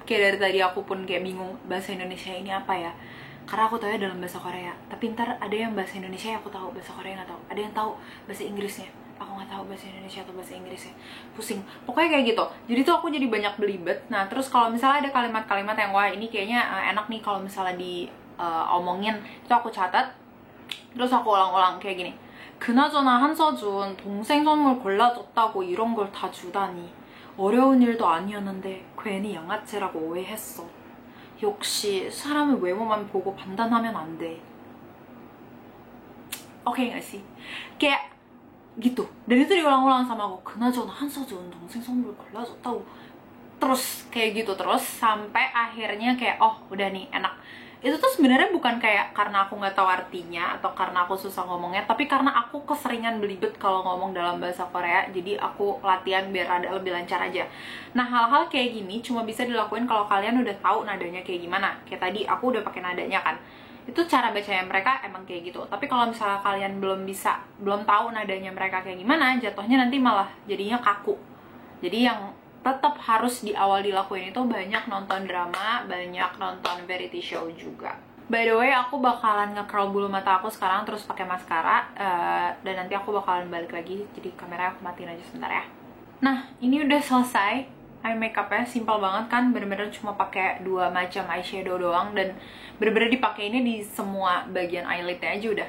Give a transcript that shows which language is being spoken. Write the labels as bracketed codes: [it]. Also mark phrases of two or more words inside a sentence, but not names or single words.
[id] Kayak dari tadi aku pun kayak bingung bahasa Indonesia ini apa ya, karena aku tahu ya dalam bahasa Korea, tapi ntar ada yang bahasa Indonesia aku tahu, bahasa Korea nggak tahu. Ada yang tahu bahasa Inggrisnya, aku nggak tahu bahasa Indonesia atau bahasa Inggrisnya, pusing. Pokoknya kayak gitu. Jadi tuh aku jadi banyak belibet. Nah, terus kalau misalnya ada kalimat-kalimat yang wah ini kayaknya enak nih kalau misalnya diomongin, itu aku catat, terus aku ulang-ulang kayak gini. [ko] 그나저나 한서준 동생 선물 골라줬다고 이런 걸 다 주다니 어려운 일도 아니었는데 괜히 양아치라고 오해했어. 역시 사람은 외모만 보고 판단하면 안 돼. [id] Oke nggak sih? Kayak gitu. Dan itu diulang-ulang sama aku. [ko] 그나저나 한서준 동생 선물 골라줬다고. [id] Terus kayak gitu terus sampai akhirnya kayak oh udah nih enak. itu tuh sebenarnya bukan kayak karena aku nggak tahu artinya atau karena aku susah ngomongnya, tapi karena aku keseringan belibet kalau ngomong dalam bahasa Korea, jadi aku latihan biar ada lebih lancar aja. Nah, hal-hal kayak gini cuma bisa dilakuin kalau kalian udah tahu nadanya kayak gimana. Kayak tadi aku udah pakai nadanya kan, itu cara bacanya mereka emang kayak gitu. Tapi kalau misalnya kalian belum tahu nadanya mereka kayak gimana, jatuhnya nanti malah jadinya kaku. Jadi yang tetap harus di awal dilakuin itu banyak nonton drama, banyak nonton [en] variety show [id] juga. [en] By the way, [id] aku bakalan nge-curl bulu mata aku sekarang terus pakai maskara, dan nanti aku bakalan balik lagi, jadi kamera aku matiin aja sebentar ya. Nah, ini udah selesai [en] eye makeupnya, [id] simple banget kan, bener-bener cuma pakai 2 macam eyeshadow doang dan bener-bener dipakai ini di semua bagian eyelidnya aja udah.